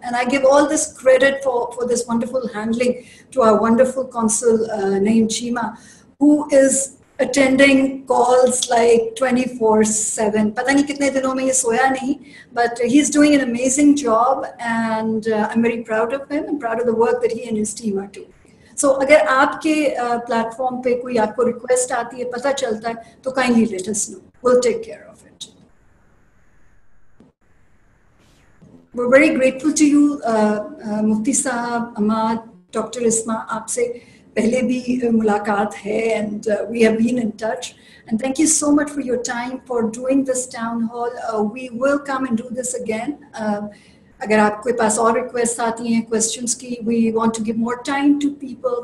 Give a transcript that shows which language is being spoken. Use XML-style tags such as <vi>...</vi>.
<en>And I give all this credit for this wonderful handling to our wonderful consul named Chima, who is attending calls like 24/7.</en> <hi>पता नहीं कितने दिनों में ये सोया नहीं,</hi> <en>but he's doing an amazing job, and I'm very proud of him and proud of the work that he and his team are doing.</en> <hi>So अगर आपके platform पे कोई आपको रिक्वेस्ट आती है, पता चलता है, तो</hi> <en>kindly let us know. We'll take care of it. We're very grateful to you, Mufti Sahab, Ahmad, Dr. Isma.</en> <hi>आपसे पहले भी मुलाकात है,</hi> <en>and we have been in touch. And thank you so much for your time for doing this town hall. We will come and do this again.</en> <hi>अगर आपके पास और requests आती हैं questions की,</hi> <en>we want to give more time to people.</en>